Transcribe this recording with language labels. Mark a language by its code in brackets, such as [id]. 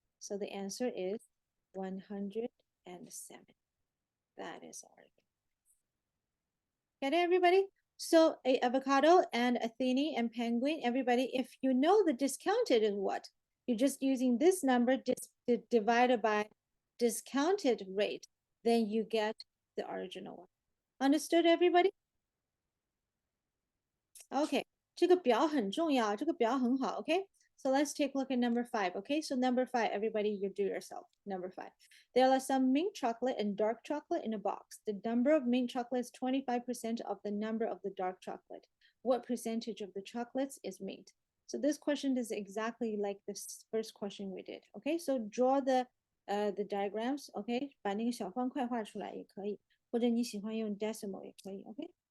[en] So the answer is 107. That is our. Get it, everybody? So a avocado and Athene and penguin, everybody, if you know the discounted is what? You're just using this number divided by discounted rate, then you get the original one. Understood, everybody? [zh] Okay, 这个表很重要，这个表很好, okay? [en] So let's take a look at number 5, okay? So number 5, everybody, you do yourself. Number 5. There are some mint chocolate and dark chocolate in a box. The number of mint chocolate is 25% of the number of the dark chocolate. What percentage of the chocolates is mint? So this question is exactly like this first question we did, okay? So draw the diagrams, okay? [zh] 把那个小方块画出来也可以，或者你喜欢用 decimal 也可以, okay?